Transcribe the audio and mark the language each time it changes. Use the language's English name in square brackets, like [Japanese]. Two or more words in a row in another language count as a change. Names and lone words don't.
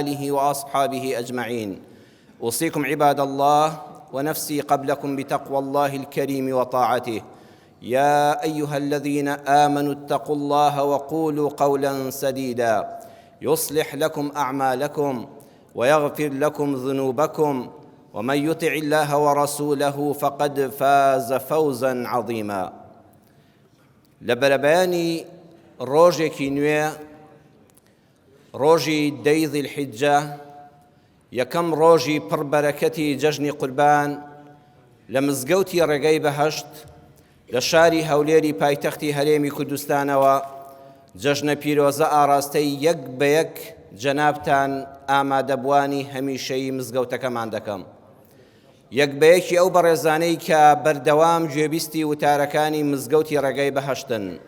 [Arabic] آله وأصحابه أجمعين أوصيكم عباد الله ونفسي قبلكم بتقوى الله الكريم وطاعته يا أيها الذين آمنوا اتقوا الله وقولوا قولا سديدا يصلح لكم أعمالكم ويغفر لكم ذنوبكم ومن يطع الله ورسوله فقد فاز فوزا عظيما [Central Kurdish] لبرباني روجي نوێ ڕۆژی دەی ذیلحیجە یەکەم ڕۆژی پڕبەرەکەتی جەژنی قوربان لە مزگەوتی ڕێگەی بەهەشت لە شاری هەولێری پایتەختی هەرێمی کوردستانەوە جەژنە پیرۆزە ئاراستەی یەک بە یەک جەنابتان ئامادەبوانی هەمیشەیی مزگەوتەکەمان دەکەم یەک بە یەکی ئەو بەڕێزانەی کە بەردەوام گوێبیستی وتارەکانی مزگەوتی ڕێگەی بەهەشتن